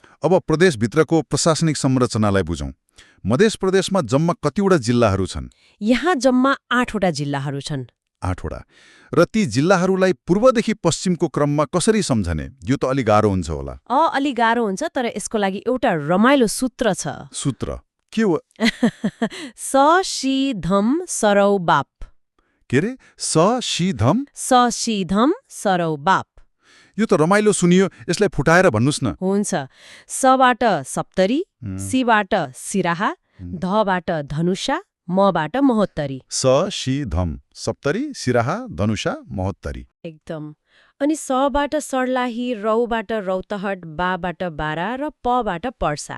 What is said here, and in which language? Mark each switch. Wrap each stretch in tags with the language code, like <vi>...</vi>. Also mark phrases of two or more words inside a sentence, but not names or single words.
<ne>अब प्रदेशभित्रको प्रशासनिक संरचनालाई बुझौं। मध्य प्रदेशमा जम्मा कतिवटा जिल्लाहरू छन्? यहाँ जम्मा 8वटा जिल्लाहरू छन्। 8वटा। र ती जिल्लाहरूलाई पूर्वदेखि पश्चिमको क्रममा कसरी सम्झने? यो त अलि गाह्रो हुन्छ होला। अलि गाह्रो हुन्छ, तर यसको लागि एउटा रमाइलो सूत्र छ। सूत्र के हो? स शी धम सरौ बाप। के रे? स शी धम सरौ बाप। यो त रमाइलो सुनियो, यसलाई फुटाएर भन्नुस् न। हुन्छ। सबाट सप्तरी, सीबाट सिराहा, धबाट धनुषा, मबाट महोत्तरी। स शी धम सप्तरी, सिराहा, धनुषा, महोत्तरी। एकदम। अनि सबाट सर्लाही, रौबाट रौतहट, बाबाट बारा र पबाट पर्सा।</ne>